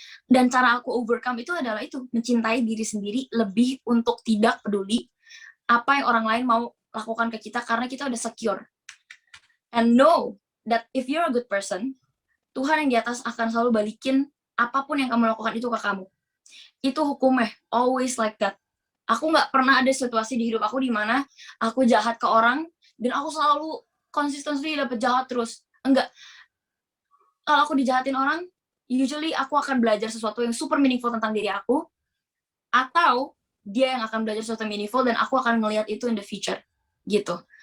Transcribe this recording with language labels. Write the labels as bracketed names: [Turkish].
[Indonesian] Dan cara aku overcome itu adalah itu, mencintai diri sendiri lebih untuk tidak peduli apa yang orang lain mau lakukan ke kita, karena kita udah secure. [English] And know that if you're a good person, [Indonesian] Tuhan yang di atas akan selalu balikin apapun yang kamu lakukan itu ke kamu. Itu hukumnya, [English] always like that. [Indonesian] Aku nggak pernah ada situasi di hidup aku di mana aku jahat ke orang dan aku selalu consistently dapet jahat terus. Enggak. Kalau aku dijahatin orang, usually aku akan belajar sesuatu yang super meaningful tentang diri aku, atau dia yang akan belajar sesuatu yang meaningful dan aku akan ngelihat itu [English] in the future. [Indonesian] Gitu.